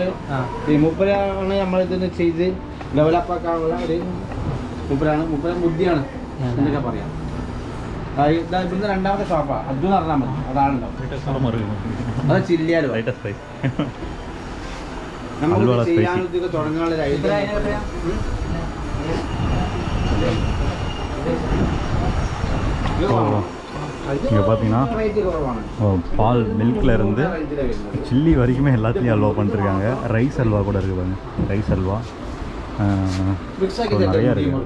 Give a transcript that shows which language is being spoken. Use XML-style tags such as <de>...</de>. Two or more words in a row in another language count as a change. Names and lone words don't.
<ml>ഈ മൂപ്പരാണ് നമ്മളിതൊന്ന് ചെയ്ത് ഡെവലപ്പ് ആക്കാനുള്ള ഒരു മൂപ്പര ബുദ്ധിയാണ് എന്നൊക്കെ പറയാം. ഇവിടുന്ന് രണ്ടാമത്തെ ഷോപ്പാണ്. അബ്ദു എന്ന് പറഞ്ഞാൽ മതി, അതാണല്ലോ. അത് ചില്ലിയാലോ നമുക്ക് ചെയ്യാൻ ഇതൊക്കെ തുടങ്ങാനുള്ള</ml> <ta>இங்கே பார்த்தீங்கன்னா பால் மில்கில் இருந்து சில்லி வரைக்குமே எல்லாத்துலேயும் அல்வா பண்ணிட்டுருக்காங்க. ரைஸ் அல்வா கூட இருக்குது பாருங்க, ரைஸ் அல்வா நிறையா இருக்குது.</ta>